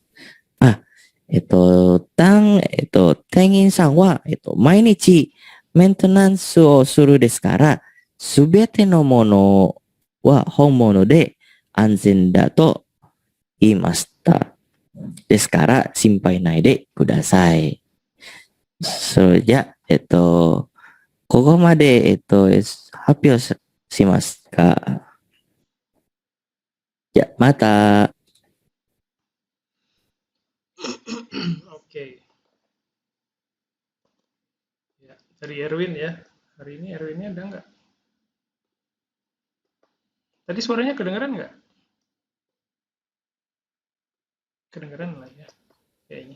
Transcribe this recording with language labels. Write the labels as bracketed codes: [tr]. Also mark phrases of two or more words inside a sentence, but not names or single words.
[ja] あ、店員さんは、毎日メンテナンスをするですから、すべてのものは本物で安全だと言いました。ですから、心配ないでください。それじゃ、ここまで、発表しますか。じゃ、また。 [id] Oke. Ya, dari Erwin ya. Hari ini Erwinnya ada nggak? Tadi suaranya kedengeran nggak? Kedengeran lah ya, kayaknya.